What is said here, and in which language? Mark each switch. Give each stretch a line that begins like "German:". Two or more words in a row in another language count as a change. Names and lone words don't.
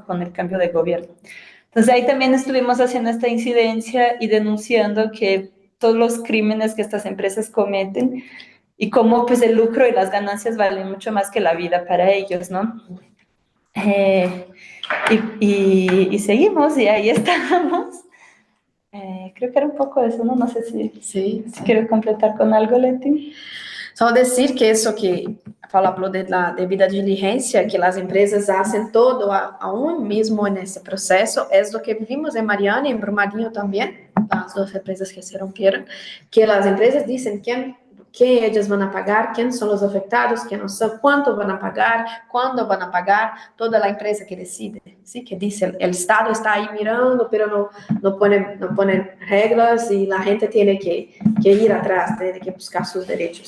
Spanish: Con el cambio de gobierno. Entonces ahí también estuvimos haciendo esta incidencia y denunciando que todos los crímenes que estas empresas cometen y cómo pues el lucro y las ganancias valen mucho más que la vida para ellos, ¿no? Y seguimos y ahí estamos. Creo que era un poco eso, ¿no? No sé si quiero completar con algo, Leti.
Portuguese: Só dizer que isso que Paulo falou da devida diligência, que as empresas
Spanish: hacen todo aún
Portuguese: mesmo nesse processo, é do que vimos em Mariana e em Brumadinho também, as duas empresas que se romperam, que as empresas dizem quem
Spanish: ellas van a pagar, quiénes son los afectados, quién no son, cuánto van a pagar, cuándo van a pagar, toda la empresa que decide, ¿sí? Que dice, el Estado está ahí mirando, pero no pone reglas y la gente tiene que ir atrás, tiene que buscar sus derechos.